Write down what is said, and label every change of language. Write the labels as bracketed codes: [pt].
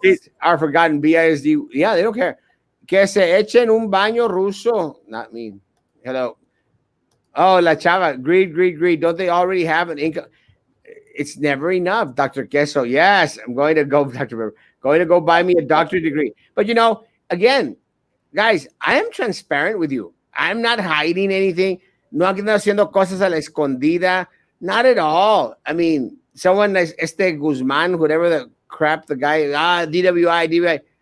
[en] It's our forgotten BISD. Yeah, they don't care. [es] Que se echen un baño ruso. [en] Not me. Hello. Oh, La Chava. Greed. Don't they already have an income? It's never enough, Dr. Queso. Yes, I'm going to go, Dr. Weber. Going to go buy me a doctorate degree. But, again, guys, I am transparent with you. I'm not hiding anything. [es] No ando haciendo cosas a la escondida. [en] Not at all. I mean, someone like Guzman, whatever the crap the guy, DWI.